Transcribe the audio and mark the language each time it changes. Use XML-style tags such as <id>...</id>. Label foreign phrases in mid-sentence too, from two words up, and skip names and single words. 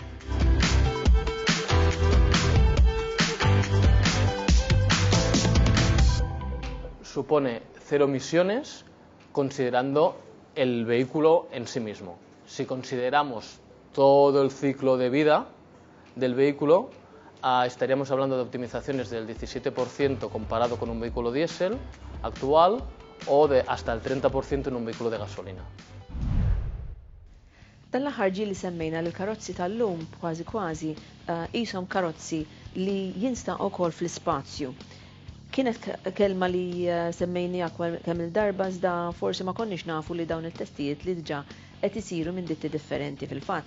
<es>Supone 0 emisiones considerando el vehículo en sí mismo. Si consideramos todo el ciclo de vida del vehículo, estaríamos hablando de optimizaciones del 17% comparado con un vehículo diésel actual o de hasta el 30% en un vehículo de gasolina.</es> <mt>Dan l-aħħar ġieli semmejna li l-karozzi tal-lum kważi qishom karozzi li jinstaqgħu wkoll fl-ispazju. Kienet kelma li semmejnija kemm il-darba iżda forsi ma konniex nafu li dawn it-testijiet li diġà qed isiru minn ditti differenti fil-fatt.</mt>